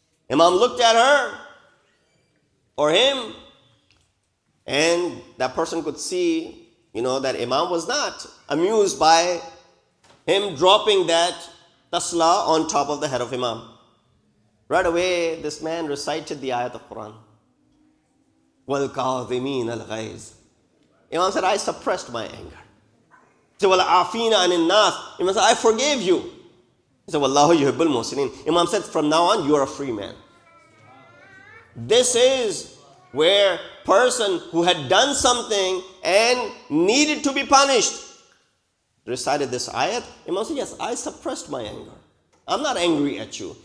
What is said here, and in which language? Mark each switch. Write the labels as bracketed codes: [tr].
[en] Imam looked at her or him, and that person could see, that Imam was not amused by him dropping that tasla on top of the head of Imam. Right away, this man recited the ayat of Quran. [ar] وَالْكَاظِمِينَ الْغَيْظِ. [en] Imam said, I suppressed my anger. He said, [ar] وَالْعَافِينَ عَنِ النَّاسِ. [en] Imam said, I forgave you. He said, [ar] وَاللَّهُ يُحِبُّ الْمُحْسِنِينَ. [en] Imam said, from now on, you are a free man. This is where person who had done something and needed to be punished recited this ayat. Imam said, yes, I suppressed my anger. I'm not angry at you.